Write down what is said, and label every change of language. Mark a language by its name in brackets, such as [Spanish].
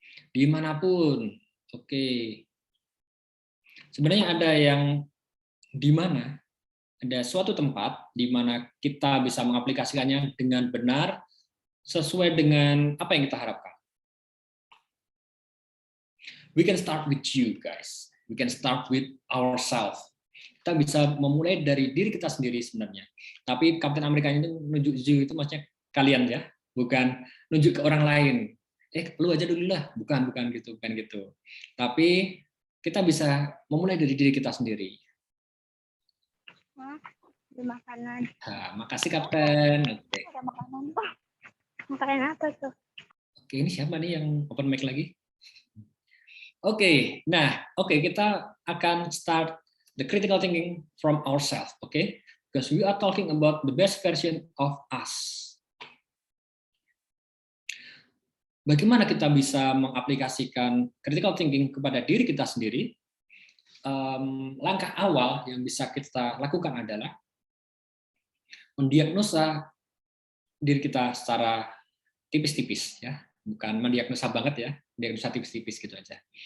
[Indonesian] Dimanapun. Oke. Sebenarnya ada yang di mana? Ada suatu tempat di mana kita bisa mengaplikasikannya dengan benar sesuai dengan apa yang kita harapkan. [English] We can start with you guys. We can start with ourselves. [Indonesian] Kita bisa memulai dari diri kita sendiri sebenarnya. Tapi Kapten Amerika ini nunjuk you itu maksudnya kalian ya, bukan nunjuk ke orang lain. Lu aja dulu lah, bukan gitu. Tapi kita bisa memulai dari diri kita sendiri. Makanan. Nah, makasih Kapten. Oke. Ada makanan. Makanan apa tuh? Oke, ini siapa nih yang open mic lagi? Oke, nah, kita akan [English] start the critical thinking from ourselves, okay? Because we are talking about the best version of us. [Indonesian] Bagaimana kita bisa mengaplikasikan critical thinking kepada diri kita sendiri? langkah awal yang bisa kita lakukan adalah mendiagnosa diri kita secara tipis-tipis, ya, bukan mendiagnosa banget ya, diagnosa tipis-tipis gitu aja.